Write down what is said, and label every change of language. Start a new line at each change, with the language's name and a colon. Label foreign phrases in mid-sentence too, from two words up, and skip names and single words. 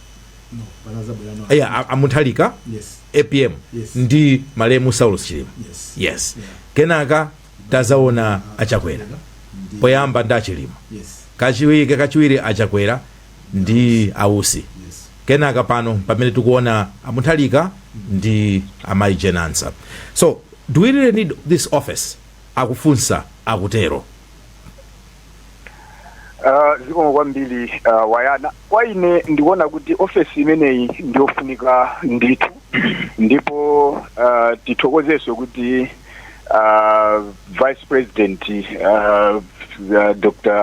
Nyanja: Mutharika APM ndi Malemu Saulus Chilima yes kenaka tazaona Achakwera poyamba ndi Achilima kachiwiri Achakwera ndi Ausi kenaka pano pamene tikuona Mutharika ndi Mai Jenansa.
English: So do we really need this office?
Nyanja: Akufunsa akutero zikomo kwambiri wayana kwa ine ndikuona kuti office imeneyi ndiofunika ndithu ndipo tithokozeso kuti
English: Vice President
Nyanja: Dr.